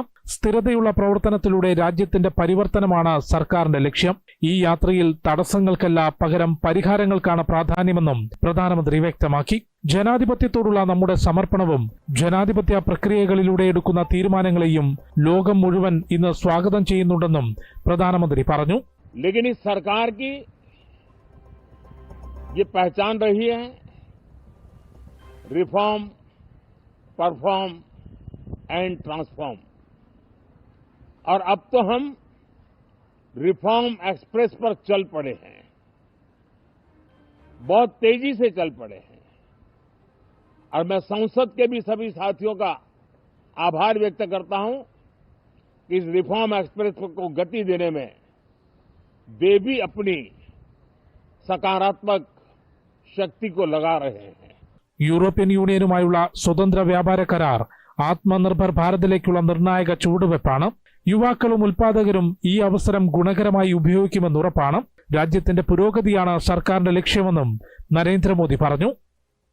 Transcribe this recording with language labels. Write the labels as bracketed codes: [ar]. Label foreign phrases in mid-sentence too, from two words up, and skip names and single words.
[ml] സ്ഥിരതയുള്ള പ്രവർത്തനത്തിലൂടെ രാജ്യത്തിന്റെ പരിവർത്തനമാണ് സർക്കാരിന്റെ ലക്ഷ്യം. ഈ യാത്രയിൽ തടസ്സങ്ങൾക്കല്ല, പകരം പരിഹാരങ്ങൾക്കാണ് പ്രാധാന്യമെന്നും പ്രധാനമന്ത്രി വ്യക്തമാക്കി. ജനാധിപത്യത്തോടുള്ള നമ്മുടെ സമർപ്പണവും ജനാധിപത്യ പ്രക്രിയകളിലൂടെ എടുക്കുന്ന തീരുമാനങ്ങളെയും ലോകം മുഴുവൻ ഇന്ന് സ്വാഗതം ചെയ്യുന്നുണ്ടെന്നും പ്രധാനമന്ത്രി പറഞ്ഞു. [hi] लेकिन इस सरकार की ये पहचान रही है [en] reform, perform and transform, [hi] और अब तो हम [en] reform express [hi] पर चल पड़े हैं, बहुत तेजी से चल पड़े हैं। और मैं संसद के भी सभी साथियों का आभार व्यक्त करता हूं कि इस [en] reform express [hi] को गति देने में वे भी अपनी सकारात्मक शक्ति को लगा रहे हैं. [ml] യൂറോപ്യൻ യൂണിയനുമായുള്ള സ്വതന്ത്ര വ്യാപാര കരാർ ആത്മനിർഭർ ഭാരതിലേക്കുള്ള നിർണായക ചുവടുവെപ്പാണ്. യുവാക്കളും ഉൽപാദകരും ഈ അവസരം ഗുണകരമായി ഉപയോഗിക്കുമെന്ന് ഉറപ്പാണ്. രാജ്യത്തിന്റെ പുരോഗതിയാണ് സർക്കാരിന്റെ ലക്ഷ്യമെന്നും നരേന്ദ്രമോദി പറഞ്ഞു.